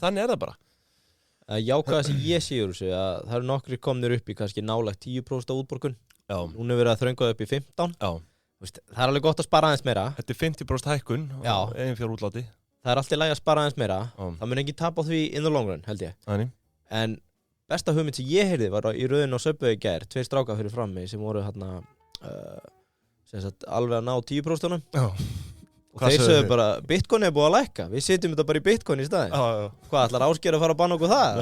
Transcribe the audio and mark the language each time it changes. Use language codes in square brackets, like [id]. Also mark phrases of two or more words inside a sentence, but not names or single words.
[is] Þannig er það bara. Það jákvæða sem ég sé úr þessu, að það eru nokkri komnir upp í kannski nálægt 10% af útborgun. Já. Núna er verið að þröngvað upp í 15. Já. Veist, það er alveg gott að spara aðeins meira. Þetta er 50% hækkun á eiginfjár útláti. Það er alltaf í lagi að spara aðeins meira. Það mun ekki tapa á því [en] in the long run, [is] held ég. Þannig. En besta hugmynd sem ég heyrði var í röðin á Subway í gær, 2 strákar fyrir frammi sem voru alveg að ná 10%. Já. Og þeir sögðu bara, Bitcoin er búið að lækka. Við setjum þetta bara í Bitcoin í staðinn. Hvað, ætlar Ásgeir að fara að banna okkur það?